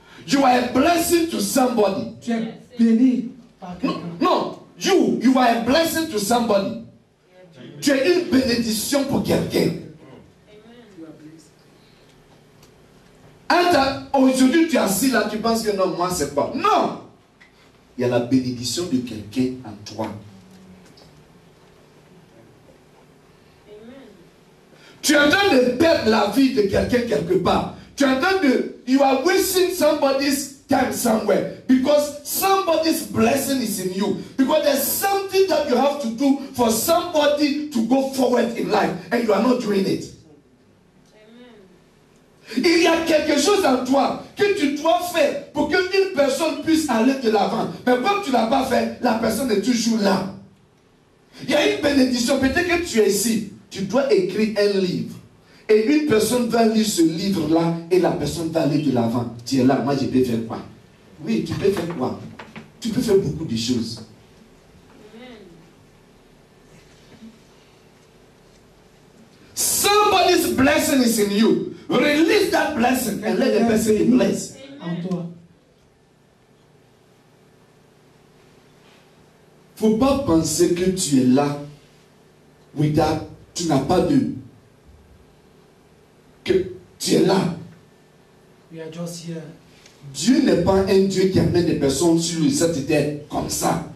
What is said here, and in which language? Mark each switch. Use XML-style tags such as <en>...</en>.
<en>You are a blessing to somebody.</en> <fr>Tu es béni par quelqu'un.</fr> <en>Non, you are a blessing to somebody.</en> <fr>Tu es une bénédiction pour quelqu'un. Aujourd'hui, tu es assis là, tu penses que non, moi c'est pas. Non! Il y a la bénédiction de quelqu'un en toi. Tu es en train de perdre la vie de quelqu'un quelque part. Tu es en train de...</fr> <en>You are wasting somebody's time somewhere. Because somebody's blessing is in you. Because there's something that you have to do for somebody to go forward in life. And you are not doing it.</en> <fr>Il y a quelque chose en toi que tu dois faire pour qu'une personne puisse aller de l'avant. Mais comme tu ne l'as pas fait, la personne est toujours là. Il y a une bénédiction. Peut-être que tu es ici. Tu dois écrire un livre. Et une personne va lire ce livre-là et la personne va aller de l'avant. Tu es là, moi je peux faire quoi? Oui, tu peux faire quoi? Tu peux faire beaucoup de choses. Somebody's blessing is in you. Release that blessing and let the person be blessed. En toi. Faut pas penser que tu es là. Without, tu n'as pas de. Que tu es là.</fr> <en>We are just here.</en> <fr>Dieu n'est pas un Dieu qui amène des personnes sur cette terre comme ça.</fr>